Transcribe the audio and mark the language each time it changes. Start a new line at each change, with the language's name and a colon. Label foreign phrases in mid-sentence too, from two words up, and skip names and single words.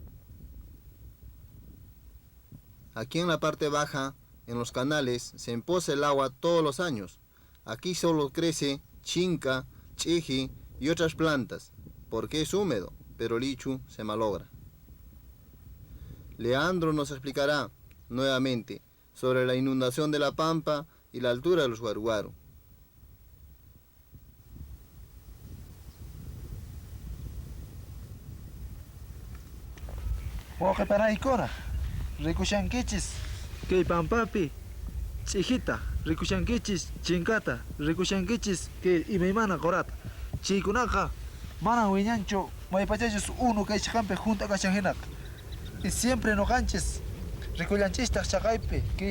Spanish: Aquí en la parte baja, en los canales, se empoza el agua todos los años. Aquí solo crece chinca, chiji y otras plantas, porque es húmedo, pero el ichu se malogra. Leandro nos explicará nuevamente sobre la inundación de la pampa y la altura de los guaruaru.
Quechua: Oke panaikona rikushankichis kay pampapi chijita rikushankichis chinkata rikushankichis que imaymana qorata chaykunaqa mana wiñanchu maypachachus uno kay chakampi junta kashanhinaka
Spanish: y siempre
Quechua: noqanchis rikullanchistaq chaqaypi kay